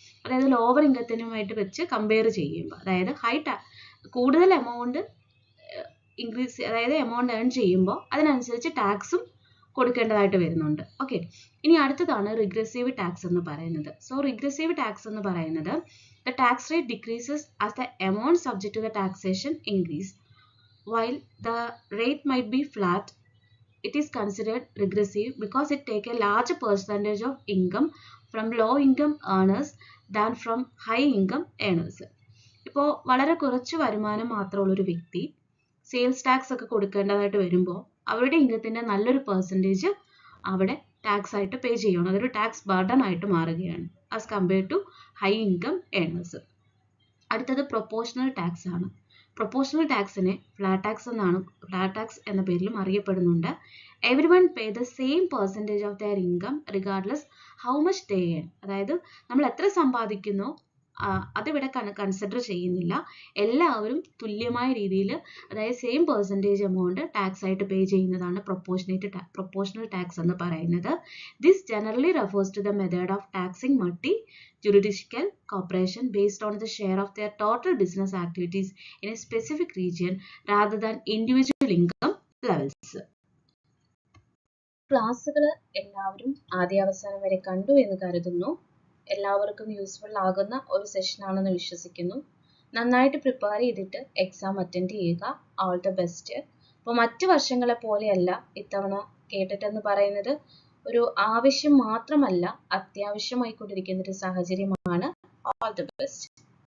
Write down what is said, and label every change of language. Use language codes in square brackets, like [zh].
[ml] അതായത് ലോവർ ഇൻകത്തിനുമായിട്ട് വെച്ച് കമ്പയർ ചെയ്യുമ്പോൾ, അതായത് കൂടുതൽ എമൗണ്ട് ഇൻക്രീസ്, അതായത് എമൗണ്ട് ഏൺ ചെയ്യുമ്പോൾ അതിനനുസരിച്ച് ടാക്സും കൊടുക്കേണ്ടതായിട്ട് വരുന്നുണ്ട്. ഓക്കെ, ഇനി അടുത്തതാണ് റിഗ്രസീവ് ടാക്സ് എന്ന് പറയുന്നത്. [en] So regressive tax എന്ന് പറയുന്നത് the tax rate decreases as the amount subject to the taxation increase while the rate might be flat. It is considered regressive because it takes a larger percentage of income from low income earners than from high income earners. [ml] ഇപ്പോൾ വളരെ കുറച്ച് വരുമാനം മാത്രമുള്ളൊരു വ്യക്തി sales tax ഒക്കെ കൊടുക്കേണ്ടതായിട്ട് വരുമ്പോൾ അവരുടെ ഇൻകത്തിന്റെ നല്ലൊരു percentage അവിടെ ടാക്സ് ആയിട്ട് പേ ചെയ്യണം. അതൊരു ടാക്സ് ബർഡൻ ആയിട്ട് മാറുകയാണ് [en] As compare to high income earners. [ml] അടുത്തത് പ്രൊപ്പോർഷണൽ ടാക്സ് ആണ്. പ്രൊപ്പോർഷണൽ ടാക്സിനെ ഫ്ലാറ്റ് ടാക്സ് എന്ന പേരിലും അറിയപ്പെടുന്നുണ്ട്. [en] Everyone pay the same percentage of their income regardless how much they earn. [ml] അതായത് നമ്മൾ എത്ര സമ്പാദിക്കുന്നോ അതിവിടെ കൺസിഡർ ചെയ്യുന്നില്ല. എല്ലാവരും തുല്യമായ രീതിയിൽ, അതായത് സെയിം പെർസെൻറ്റേജ് എമൗണ്ട് ടാക്സ് ആയിട്ട് പേ ചെയ്യുന്നതാണ് പ്രൊപ്പോർഷണൽ ടാക്സ് എന്ന് പറയുന്നത്. [en] This generally refers to the method of taxing multi jurisdictional corporation based on the share of their total business activities in a specific region rather than individual income levels. [ml] ക്ലാസ്സുകൾ എല്ലാവരും ആദ്യാവസാനം വരെ കണ്ടു എന്ന് കരുതുന്നു. എല്ലാവർക്കും യൂസ്ഫുൾ ആകുന്ന ഒരു സെഷൻ ആണെന്ന് വിശ്വസിക്കുന്നു. നന്നായിട്ട് പ്രിപ്പയർ ചെയ്തിട്ട് എക്സാം അറ്റൻഡ് ചെയ്യുക. [en] All the best. [ml] അപ്പോൾ മറ്റു വർഷങ്ങളെ പോലെയല്ല ഇത്തവണ കേട്ടിട്ട് എന്ന് പറയുന്നത് ഒരു ആവശ്യം മാത്രമല്ല, അത്യാവശ്യമായിക്കൊണ്ടിരിക്കുന്ന ഒരു സാഹചര്യമാണ്. [en] All the best.